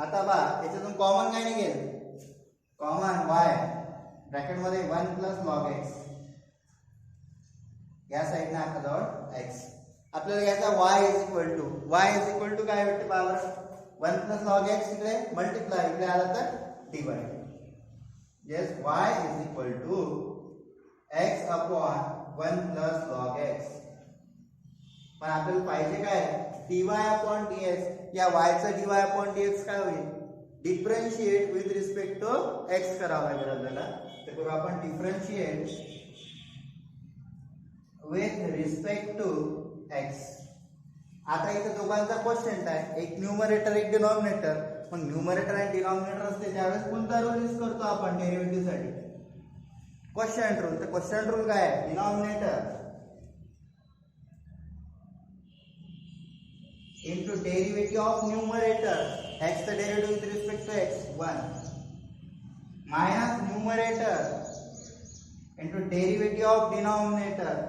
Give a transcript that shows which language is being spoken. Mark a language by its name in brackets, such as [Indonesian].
[Marathi] आता बा याच्यातून कॉमन काय निघेल? कॉमन y ब्रॅकेट मध्ये 1 प्लस log x. या साइडने आता जवळ x. आपल्याला घ्यायचा y इज इक्वल टू काय भेटते पॉवर? 1 प्लस log x इकडे मल्टिप्लाय, इकडे आला तर divide. [English] Yes, y is equal to x upon 1 plus log x. [Marathi] पण आपल्याला पाहिजे काय? dy upon dx. या y चा dy upon dx काय होईल? Differentiate with respect to x करावा लागेल आपल्याला. तर करू आपण [English] Differentiate with respect to x. [Marathi] आता इथे दोघांचा क्वोशिएंट आहे, एक न्यूमरेटर एक डिनॉमिनेटर. मग न्यूमरेटर आणि डिनॉमिनेटर असते त्यावेळेस कोणता रूल यूज करतो आपण डेरिव्हेटिव्ह साठी? Quotient rule. तर क्वोशिएंट रूल काय आहे? [English] Denominator into derivative of numerator, x चा derivative with respect to x 1 minus numerator into derivative of denominator.